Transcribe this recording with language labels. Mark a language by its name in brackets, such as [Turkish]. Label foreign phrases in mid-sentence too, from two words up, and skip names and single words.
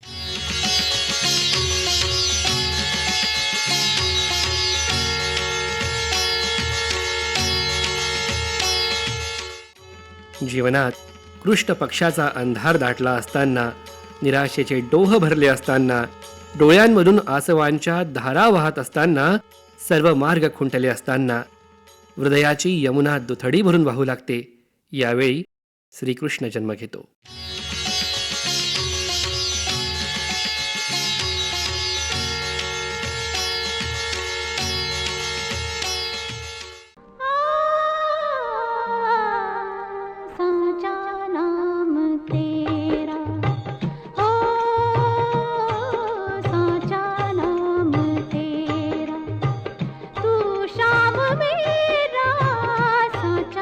[Marathi] जीवनात कृष्ण पक्षाचा अंधार दाटला असताना, निराशेचे डोह भरले असताना, डोळ्यांमधून आसवांच्या धारा वाहत असताना, सर्व मार्ग खुंटले असताना हृदयाची यमुना दुथडी भरून वाहू लागते. यावेळी श्रीकृष्ण जन्म घेतो. [Hindi] साचा नाम तेरा, ओ साचा नाम तेरा, तू श्याम मेरा, साचा